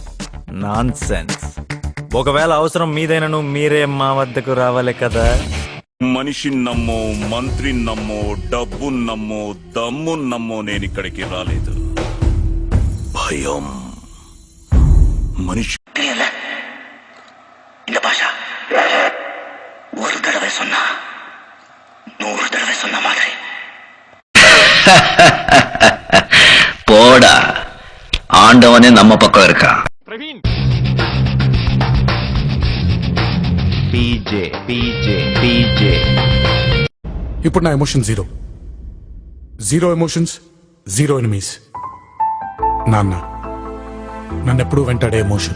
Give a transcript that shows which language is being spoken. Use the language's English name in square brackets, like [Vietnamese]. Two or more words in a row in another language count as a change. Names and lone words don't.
[Telugu] నాన్ సెన్స్. ఒకవేళ అవసరం మీదైనను మీరే మా వద్దకు రావాలి కదా. మనిషి నమ్మో, మంత్రి నమ్మో, డబ్బు నమ్మో, దమ్ము నమ్మో, నేను ఇక్కడికి రాలేదు. భయం. మనిషి [Tamil] இந்த பாஷா ஒரு தடவை சொன்னா 100 தடவை சொன்ன மாதிரி. போடா, ஆண்டவனே நம்ம பக்கம் இருக்கா. [Telugu] పీజే పీజే పీజే. ఇప్పుడు నా [English] emotion zero. zero emotions, zero enemies. [Telugu] నాన్న నన్ను ఎప్పుడు వెంటాడే ఎమోషన్.